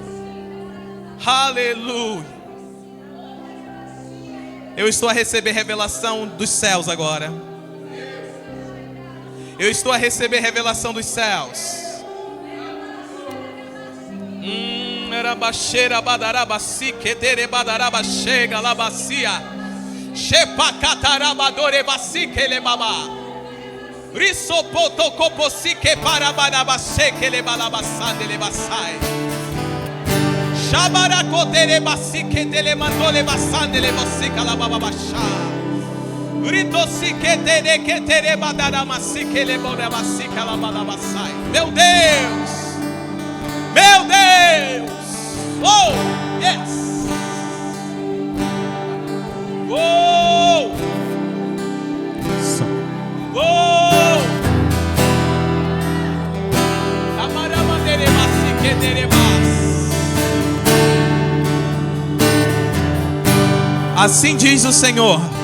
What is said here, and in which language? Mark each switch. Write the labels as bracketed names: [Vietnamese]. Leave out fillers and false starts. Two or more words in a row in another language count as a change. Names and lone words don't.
[Portuguese] Aleluia. Eu estou a receber revelação dos céus agora. Eu estou a receber revelação dos céus. Era baixeira badarabasi que tere badaraba chega labacia. Shepa catarabadore basi que le baba. Risopoto coposi que parabanabase que le balabasande le basai. Shabaracotere basi que te le mandole basande le basi calababasha. Meu Deus! Meu Deus! [English] Oh, yes! [Portuguese] Oh! Oh! Assim diz o Senhor.